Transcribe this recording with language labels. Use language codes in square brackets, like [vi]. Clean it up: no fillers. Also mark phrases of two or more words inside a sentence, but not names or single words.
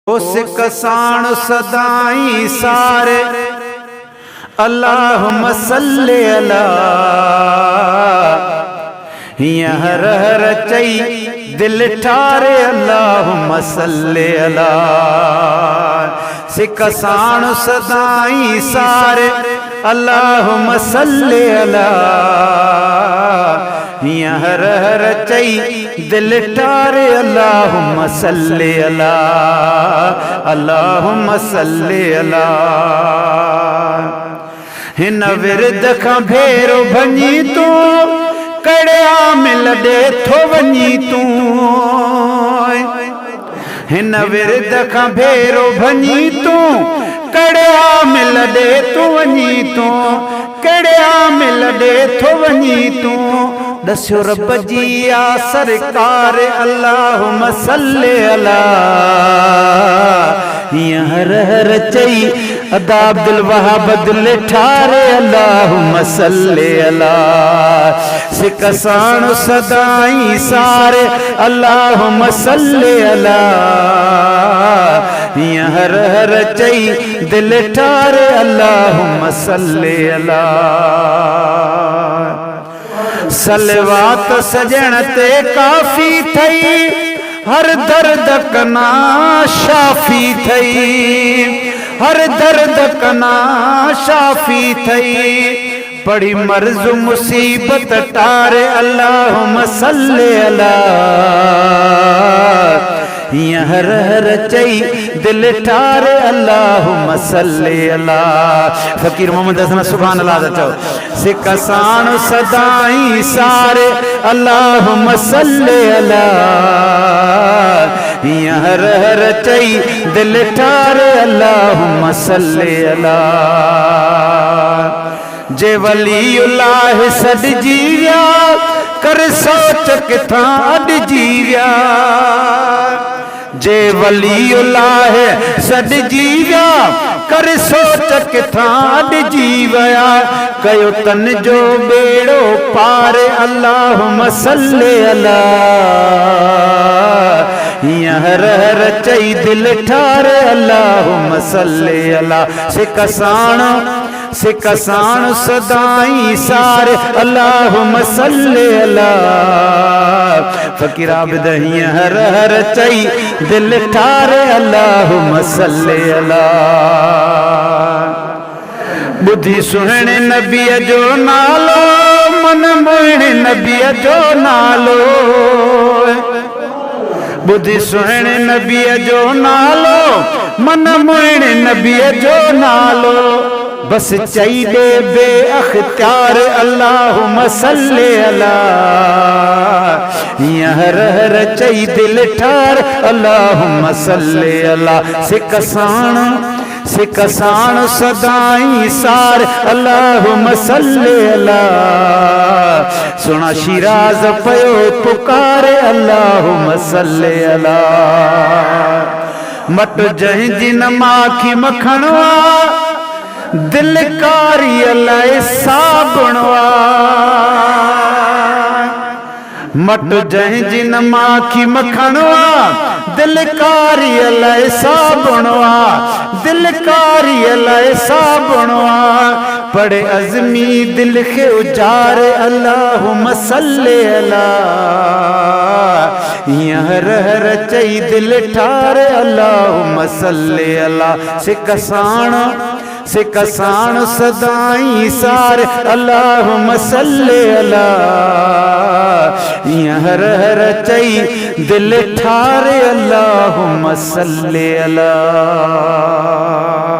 [sd] सिक साण सदाई सारे [ar] اللهم صل على [sd] हिया हर हर चई दिल ठारे [ar] اللهم صل على [sd] सिक साण सदाई सारे [ar] اللهم صل على [sd] हिया हर हर चई दिल ठारे [ar] اللهم صل على اللهم صل على [sd] हिन विरद खां भेरो भञी तू कड़िया मिल दे थो वञी तू हिन विरद खां भेरो भञी तू कड़िया मिल दे तू वञी तू कड़िया मिल दे थो वञी तू दस्यो रब जी या सरकार [ar] اللهم صل على [sd] हिया हर हर चई अदा अब्दुल वहाब दिल ठारे [ar] اللهم صل على [sd] सिक साण सदाई सारे [ar] اللهم صل على [sd] हिया हर हर चई दिल ठारे [ar] اللهم صل على [sd] सलवात सजण ते काफी थई हर दर्द कना शाफी थई हर दर्द कना शाफी थई बड़ी मर्ज मुसीबत टारे [ar] اللهم صل على [sd] हिया हर हर चई दिल ठारे [ar] اللهم صل على [sd] फकीर मोहम्मद हसन [ar] سبحان الله [sd] चओ सिक साण सदाई सारे [ar] اللهم صل على [sd] हिया हर हर चई दिल ठारे [ar] اللهم صل على [sd] जे वलीउल्लाह सॾजी विया कर सोच किथां अॾजी विया जे वलीउल्लाह सॾजी विया कर सोच किथां अॾजी विया कयो तन जो बेड़ो पार [ar] اللهم صل على [sd] हिया हर हर चई दिल ठारे [ar] اللهم صل على [sd] सिक साण सदाई सारे [ar] اللهم صل على [sd] फकीर आबिद हिया हर हर चई दिल ठारे [ar] اللهم صل على [sd] बुद्धि सुहिणे नबीअ जो नालो मन मोहिणे नबीअ जो नालो बुद्धि सुहिणे नबीअ जो नालो मन मोहिणे नबीअ जो नालो बस चई दे बे अख्तियार [ar] اللهم صل على [sd] हिया हर हर चई दिल ठार [ar] اللهم صل على [sd] सिक साण सदाई सार [ar] اللهم صل على [sd] सुना शिराज पयो पुकारे [ar] اللهم صل على [sd] मट जंहिंजी न माखी मखणवा दिल कारी अलाए साबुणवा मट जंहिंजी न माखी मखणवा दिल कारी अलाए साबुणवा दिल कारी अलाए साबुणवा पड़े अज़मी दिल खे उजारे [ar] اللهم صل على [sd] हिया हर हर चई दिल ठारे [ar] اللهم صل على [sd] सिक साण सदाई सारे [ar] اللهم صل على [sd] हिया हर हर चई दिल ठारे [ar] اللهم صل على.